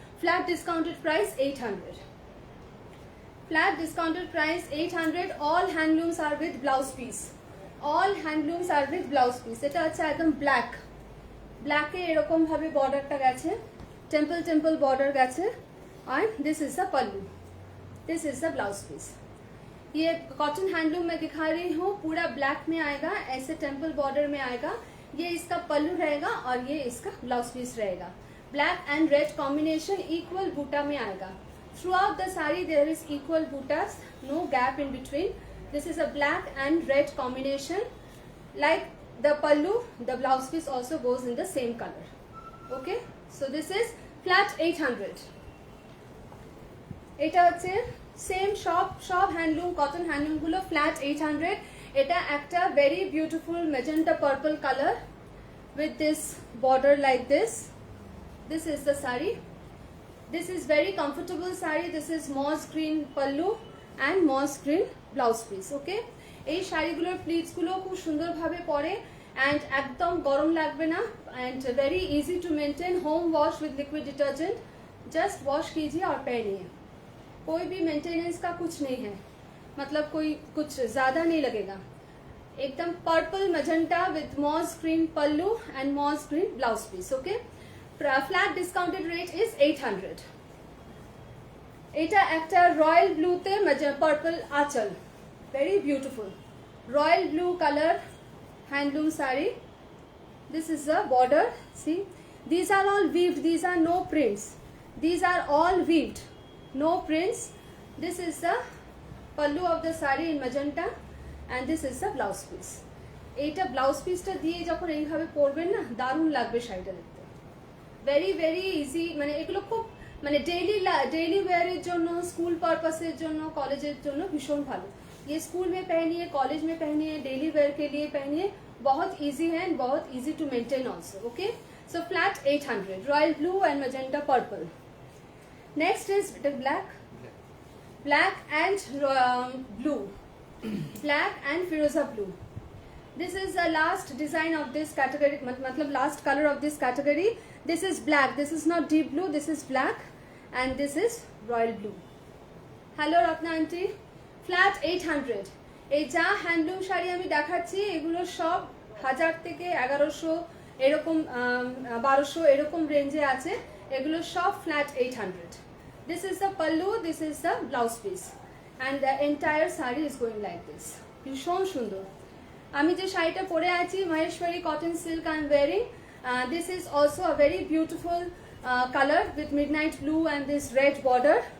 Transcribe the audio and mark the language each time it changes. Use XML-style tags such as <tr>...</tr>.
<en>Flat discounted price 800, flat discounted price 800। All handlooms are with blouse piece, all handlooms are with blouse piece.</en> <bn>এটা হচ্ছে একদম black, ব্ল্যাকে এরকম ভাবে বর্ডারটা গেছে, টেম্পল টেম্পল বর্ডার গেছে।</bn> <en>And this is the pallu, this is the blouse piece.</en> <hi>ये cotton handloom में दिखा रही हूँ, पूरा ब्लैक में आएगा, ऐसे टेम्पल बॉर्डर में आएगा। ये इसका पल्लू रहेगा और ये इसका ब्लाउज पीस रहेगा। Black and red combination, equal बूटा में आएगा।</hi> <en>Throughout the sari there is equal butas, no gap in between. This is a black and red combination. Like the pallu, the blouse piece also goes in the same color. Okay, so this is flat 800.</en> <bn>এটা হচ্ছে same সব handloom, cotton handloom গুলো flat 800। এটা একটা very beautiful magenta purple colour</bn> <en>with this border like this. This is the sari. This is very comfortable sari. This is moss green pallu and moss green blouse piece.</en> <bn>Okay, এই শাড়িগুলোর pleats গুলো খুব সুন্দরভাবে পরে and একদম গরম লাগবে না and</bn> <en>very easy to maintain. home wash with liquid detergent, just wash</en> <hi>कीजिए और पहनिए। कोई भी मेंटेनेंस का कुछ नहीं है, मतलब कोई कुछ ज्यादा नहीं लगेगा।</hi> <en>एकदम purple magenta with moss green pallu and moss green blouse piece. Okay, flat discounted rate is 800।</en> <bn>এটা একটা রয়্যাল ব্লুতে পার্পল আঁচল,</bn> <en>very beautiful royal blue color handloom saree. This is the border, see, these are all weaved, these are no prints, these are all weaved, no prints. This is the pallu of the saree in magenta and this is the blouse piece.</en> <bn>এইটা blouse পিসটা দিয়ে যখন এইভাবে পরবেন না, দারুণ লাগবে শাড়িটা দেখতে, ভেরি ভেরি ইজি, মানে এগুলো খুব মানে डेली वेयर জন্য, स्कूल पर्पसेर জন্য, कॉलेजेर জন্য भीषण ভালো।</bn> <hi>ये स्कूल में पहनिए, कॉलेज में पहनिए, डेली वेयर के लिए पहनिए, बहुत इजी है एंड बहुत easy to maintain also.</hi> <en>Okay, so flat 800, royal blue and magenta purple. Next is black and blue, black and firoza blue. This is the last design of this category, matlab last color of this category. This is black, this is not deep blue, this is black and this is royal blue. Hello Ratna aunty, flat 800।</en> <bn>এই যা handloom sari আমি দেখাচ্ছি এগুলো সব 1000 থেকে 1100 এরকম 1200 এরকম রেঞ্জে আছে, এগুলো সব flat 800।</bn> <en>This is the pallu, this is the blouse piece and the entire saree is going like this।</en> <bn>ভীষণ সুন্দর। আমি যে শাড়িটা পরে আছি</bn> <en>Maheshwari cotton silk I am wearing, this is also a very beautiful color with midnight blue and this red border।</en>